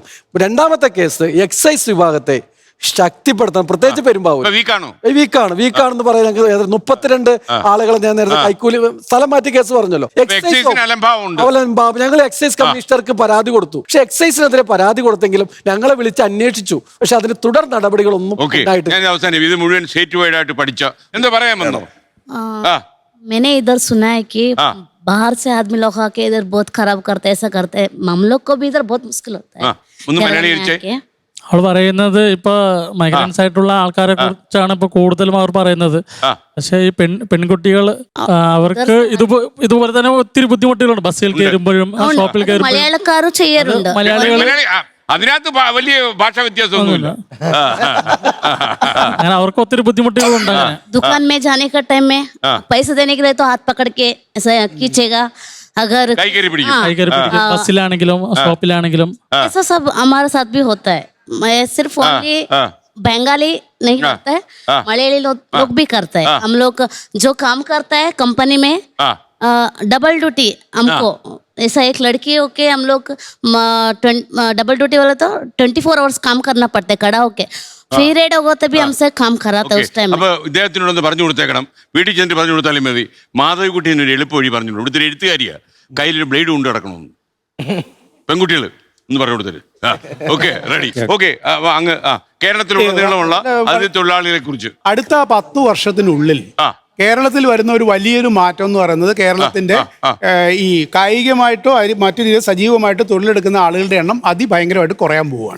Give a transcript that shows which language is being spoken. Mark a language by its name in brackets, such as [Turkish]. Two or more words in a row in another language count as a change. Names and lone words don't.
[Malayalam] രണ്ടാമത്തെ കേസ്, എക്സൈസ് വിഭാഗത്തെ ശക്തിപ്പെടുത്തണം. പ്രത്യേകിച്ച് പെരുമ്പാവൂർ വീക്കാണെന്ന് പറയാൻ 32 ആളുകളെ ഞാൻ നേരത്തെ കൈക്കൂലി സ്ഥലം മാറ്റി കേസ് പറഞ്ഞല്ലോ. ഞങ്ങൾ എക്സൈസ് കമ്മീഷണർക്ക് പരാതി കൊടുത്തു. പക്ഷെ എക്സൈസിനെതിരെ പരാതി കൊടുത്തെങ്കിലും ഞങ്ങളെ വിളിച്ച് അന്വേഷിച്ചു. പക്ഷെ അതിന് തുടർ നടപടികളൊന്നും [Hindi] मैंने इधर सुना है कि बाहर से आदमी लोग आके इधर बहुत खराब करते, ऐसा करते, हम लोग को भी इधर बहुत मुश्किल होता है. [Malayalam] അവൾ പറയുന്നത് ഇപ്പൊ മൈഗ്രൻസ് ആയിട്ടുള്ള ആൾക്കാരെ കുറിച്ചാണ് ഇപ്പൊ കൂടുതലും അവർ പറയുന്നത്. പക്ഷെ ഈ പെൺകുട്ടികൾ അവർക്ക് ഇതുപോലെ തന്നെ ഒത്തിരി ബുദ്ധിമുട്ടുകളുണ്ട്. ബസ്സിൽ കയറുമ്പോഴും ഷോപ്പിൽ കയറുമ്പോഴും മലയാളക്കാരും ചെയ്യാറുണ്ട്. മലയാളികൾ അതിനകത്ത് വലിയ ഭാഷാ വ്യത്യാസമൊന്നുമില്ല. അങ്ങനെ അവർക്ക് ഒത്തിരി ബുദ്ധിമുട്ടുകളുണ്ട്. [Hindi] दुकान में जाने का टाइम में पैसे देने के लिए तो हाथ पकड़ के ऐसा खींचेगा. अगर [Malayalam] ബസ്സിലാണെങ്കിലും ഷോപ്പിലാണെങ്കിലും [Hindi] ऐसा सब हमारे साथ भी होता है. मैं सिर्फ ओनली बंगाली नहीं करता है, मलयाली लोग भी करते हैं. हम लोग जो काम करता है कंपनी में डबल ड्यूटी हमको, ऐसा एक लड़की होके हम लोग डबल ड्यूटी वाला तो 24 आवर्स काम करना पड़ता है खड़ा होके. പീരിയഡ് होते भी हमसे काम कराता है उस टाइम. [Malayalam] അപ്പൊ ഇദ്ദേഹത്തിനോടൊന്ന് പറഞ്ഞു കൊടുത്തേക്കണം, വീട്ടിൽ ചെന്നിട്ട് പറഞ്ഞു കൊടുത്താലും മതി. മാധവിക്കുട്ടി ഒരു എളുപ്പ വഴി പറഞ്ഞു, ഇവിടുത്തെ എഴുത്തുകാരിയാ, കയ്യിലൊരു ബ്ലേഡ് കൊണ്ട് കിടക്കണമെന്ന്. പെൺകുട്ടികൾ ഒന്ന് പറഞ്ഞു കൊടുത്തത്. ഓക്കെ, റെഡി. ഓക്കെ, അങ്ങ് കേരളത്തിലുടനീളമുള്ള അതിഥി തൊഴിലാളികളെ കുറിച്ച് അടുത്ത 10 വർഷത്തിനുള്ളിൽ കേരളത്തിൽ വരുന്ന ഒരു വലിയൊരു മാറ്റം എന്ന് പറയുന്നത് കേരളത്തിന്റെ ഈ കായികമായിട്ടോ മറ്റു രീതിയിൽ സജീവമായിട്ടോ തൊഴിലെടുക്കുന്ന ആളുകളുടെ എണ്ണം അതിഭയങ്കരമായിട്ട് കുറയാൻ പോവുകയാണ്.